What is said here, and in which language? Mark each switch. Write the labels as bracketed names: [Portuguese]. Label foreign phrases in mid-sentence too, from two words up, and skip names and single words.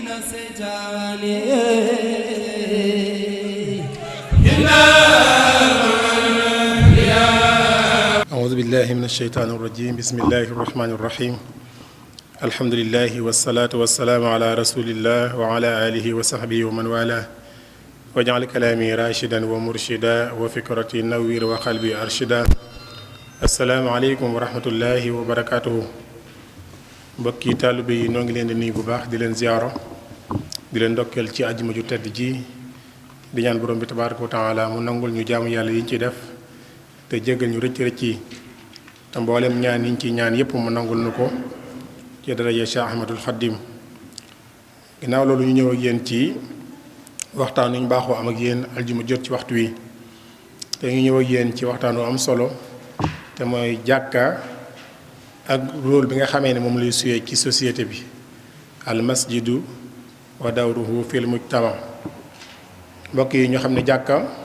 [Arabic] أعوذ بالله من الشيطان الرجيم بسم الله الرحمن الرحيم الحمد لله والصلاة والسلام على رسول الله وعلى آله وصحبه ومن والاه واجعل كلامي راشدا ومرشدا وفكرتي نوير وقلبي أرشدا السلام عليكم ورحمة الله وبركاته [Wolof] mbokki taalibe yi noo ngi leen di nuyu bu baax di leen ziyaaro di leen ndokkeel ci àjjuma ju tedd ji di ñaan borom bi [Arabic] تبارك وتعالى [Wolof] mu nangul ñu jaamu yàlla yi ñu ciy def te jéggal ñu rëcc rëcc yi te mboolem ñaan yi ñu ciy ñaan yépp mu nangul nu ko ci daraja Cheikh Ahmadul Xaddim ginnaaw loolu ñu ñëw ak yéen ci waxtaan wi ñu baaxoo am ak yéen aljuma jot ci waxtu wi te ñu ñëw ak yéen ci waxtaan wu am solo te mooy jàkka ak rôle bi nga xamee ne moom lay suyee ci société bi [Arabic] المسجد ودوره في المجتمع [Wolof] mbokk yi ñu xam ne jàkka